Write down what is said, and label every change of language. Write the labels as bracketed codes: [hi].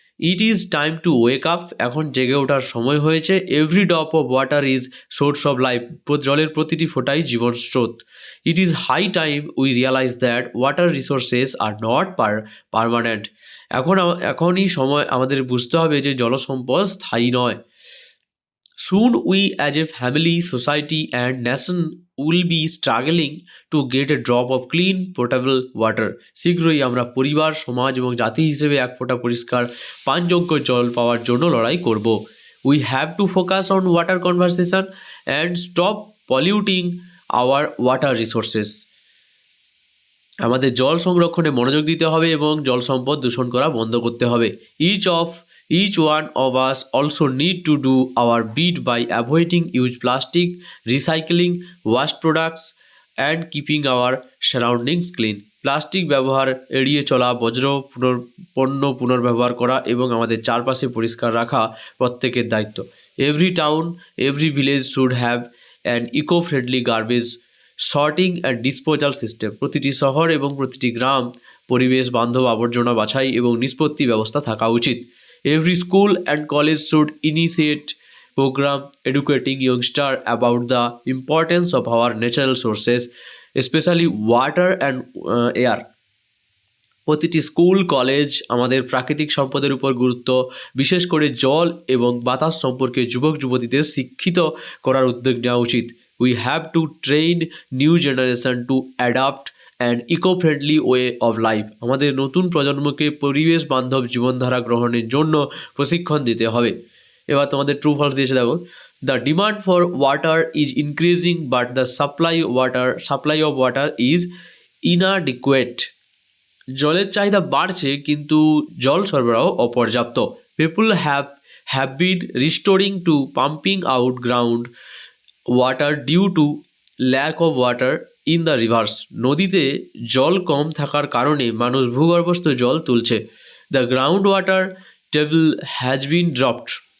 [en] It is time to wake up. [bn] এখন জেগে ওঠার সময় হয়েছে। [en] Every drop of water is source of life. [bn] জলের প্রতিটি ফোঁটাই জীবন স্রোত। [en] It is high time we realise that water resources are not permanent. [bn] এখনই সময় আমাদের বুঝতে হবে যে জলসম্পদ স্থায়ী নয়। [en] Soon we as a family, society and nation will be struggling to get a drop of clean potable water. [bn] শীঘ্রই আমরা পরিবার, সমাজ এবং জাতি হিসেবে এক ফোঁটা পরিষ্কার পানযোগ্য জল পাওয়ার জন্য লড়াই করব। [en] We have to focus on water conservation and stop polluting our water resources. [bn] আমাদের জল সংরক্ষণে মনোযোগ দিতে হবে এবং জল সম্পদ দূষণ করা বন্ধ করতে হবে। [en] Each one of us also need to do our bit by avoiding use plastic, recycling waste products and keeping our surroundings clean. [bn] Plastic ব্যবহার এড়িয়ে চলা, পণ্য পুনর্ব্যবহার করা এবং আমাদের চারপাশে পরিষ্কার রাখা প্রত্যেকের দায়িত্ব। [en] Every town, every village should have an eco-friendly garbage sorting and disposal system. [bn] প্রতিটি শহর এবং প্রতিটি গ্রাম পরিবেশ বান্ধব আবর্জনা বাছাই এবং নিষ্পত্তি ব্যবস্থা থাকা উচিত। [en] Every school and college should initiate program educating youngsters about the importance of our natural sources, especially water and air. [bn] প্রতিটি স্কুল কলেজ আমাদের প্রাকৃতিক সম্পদের উপর গুরুত্ব, বিশেষ করে জল এবং বাতাস সম্পর্কে যুবক যুবতীদের শিক্ষিত করার উদ্যোগ নেওয়া উচিত। [en] We have to train new generation to adopt an eco-friendly way of life. [bn] আমাদের নতুন প্রজন্মকে পরিবেশ বান্ধব জীবনধারা গ্রহণের জন্য প্রশিক্ষণ দিতে হবে। এবার তোমাদের ট্রু ফলস দিয়েছে দেখো। [en] The demand for water is increasing but the supply of water is inadequate. [bn] জলের চাহিদা বাড়ছে কিন্তু জল সরবরাহ অপর্যাপ্ত। [en] People have been restoring to pumping out ground water due to lack of water in the rivers. [bn] নদীতে জল কম থাকার কারণে মানুষ ভূগর্ভস্থ জল তুলছে। [en] The groundwater table has been dropped.